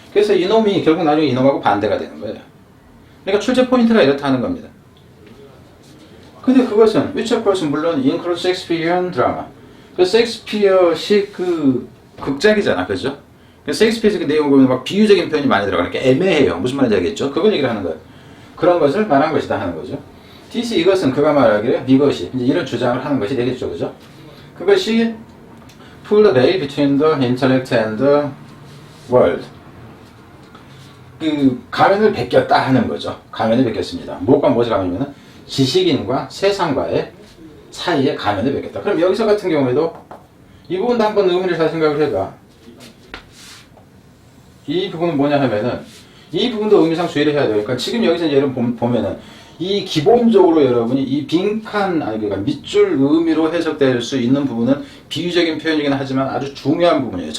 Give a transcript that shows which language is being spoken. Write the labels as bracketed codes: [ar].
[ko] 그래서 이놈이 결국 나중에 이놈하고 반대가 되는 거예요. 그러니까 출제 포인트가 이렇다는 겁니다. 근데 그것은 [en] which of course [ko] 물론 [en] include Shakespearean drama. [ko] 셰익스피어식 극작이잖아, 그죠? 셰익스피어식 내용 보면 막 비유적인 표현이 많이 들어가니까 애매해요. 무슨 말인지 알겠죠? 그걸 얘기를 하는 거예요. 그런 것을 말한 것이다 하는 거죠. this 이것은 그가 말하기를 이것이 이제 이런 주장을 하는 것이 되겠죠, 그죠? 그것이 [en] pull the veil between the intellect and the world. [ko] 가면을 벗겼다 하는 거죠. 가면을 벗겼습니다. 무엇과 무엇이 가면이면은 지식인과 세상과의 사이에 가면을 벗겼다. 그럼 여기서 같은 경우에도 이 부분도 한번 의미를 잘 생각을 해봐. 이 부분은 뭐냐 하면은 이 부분도 의미상 주의를 해야 돼요. 그러니까 지금 여기서 예를 보면은 이 기본적으로 여러분이 이 빈칸 그러니까 밑줄 의미로 해석될 수 있는 부분은 비유적인 표현이긴 하지만 아주 중요한 부분이에요.